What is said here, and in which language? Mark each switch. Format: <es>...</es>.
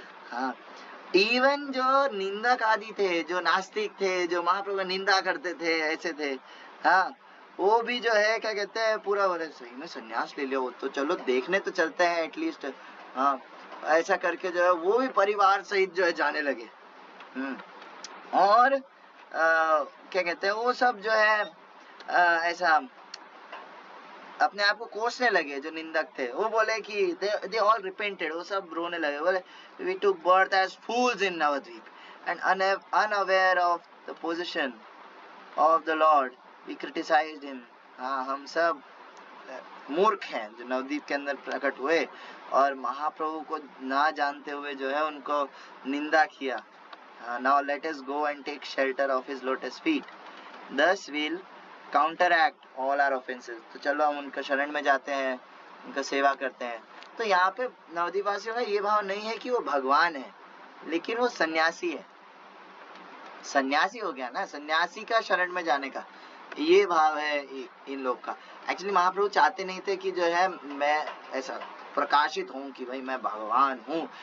<hi>हाँ, इवन जो निंदक आदि थे, जो नास्तिक थे, जो महाप्रभु का निंदा करते थे, ऐसे थे, हाँ, वो भी जो है क्या कहते हैं पूरा बोले सही में संन्यास ले लियो तो चलो देखने तो चलते हैं एटलीस्ट। हाँ, ऐसा करके जो है वो भी परिवार सहित जो है जाने लगे। और क्या कहते हैं वो सब जो है ऐसा अपने आप को कोसने लगे। जो निंदक थे वो बोले कि</hi> <en>they all repented,</en> <hi>वो सब रोने लगे, बोले</hi> <en>we took birth as fools in Navadvip and unaware of the position of the Lord we criticized him।</en> <hi>हाँ, हम सब मूर्ख हैं जो नवद्वीप के अंदर प्रकट हुए और महाप्रभु को ना जानते हुए जो है उनको निंदा किया।</hi> <en>Now let us go and take shelter of his lotus feet, thus we'll counteract all our offenses।</en> <hi>तो चलो हम उनका शरण में जाते हैं, उनका सेवा करते हैं। तो यहाँ पे नवद्वीप वासियों का ये भाव नहीं है कि वो भगवान है, लेकिन वो सन्यासी है। सन्यासी हो गया ना, सन्यासी का शरण में जाने का ये भाव है इन लोग का। एक्चुअली महाप्रभु चाहते नहीं थे कि जो है मैं ऐसा प्रकाशित हूँ कि भाई मैं भगवान हूँ।</hi>